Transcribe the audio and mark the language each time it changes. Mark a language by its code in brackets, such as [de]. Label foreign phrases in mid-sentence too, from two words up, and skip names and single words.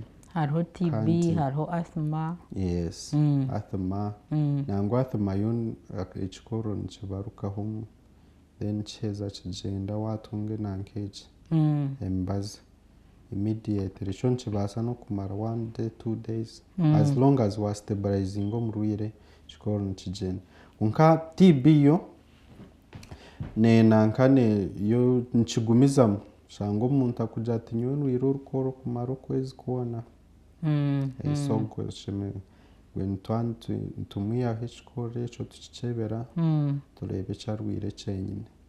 [nyn] Hariho TB, hariho asthma. [en] Yes, asthma. [nyn] Nangwa asthma yo ekikoorro nikibarukaho then kiheza kigyenda watunga nanka egi emibazi immediately ekyo nikibaasa n'okumara [en] 1 day 2 days as long as [nyn] wastabilizinga omurwaire ekikoorro nikigyenda. Kwonka TB yo nenanka yo nikigumizamu shanga omuntu akugira ati nyowe ndwaire orukoorro kumara okwezi kwona so gwe oshemereire nitumwihaho ekikoorro ekyo tukikyebera tureebe ekyarwaire kyenyine.